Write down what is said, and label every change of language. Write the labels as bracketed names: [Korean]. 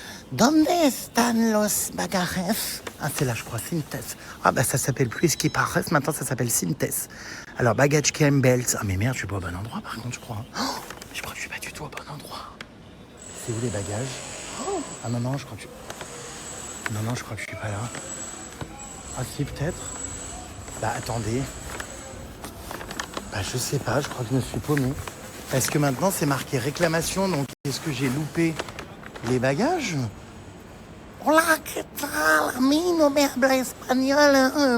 [Spanish] ¿Dónde están los bagajes? [French] Ah, c'est là, je crois, Sintes. Ah, bah ça s'appelle plus Esquipares, maintenant ça s'appelle Sintes. Alors, baggage claim belts. Ah, mais merde, je suis pas au bon endroit, par contre, je crois. Oh, je crois que je suis pas du tout au bon endroit. C'est où les bagages? Oh. Ah non, je crois que je suis pas là. Ah si, peut-être. Bah attendez. Bah je sais pas, je crois que je me suis paumé. Parce que maintenant c'est marqué réclamation, donc est-ce que j'ai loupé les bagages? [Spanish] Hola, ¿qué tal? A mí no me habla espagnol.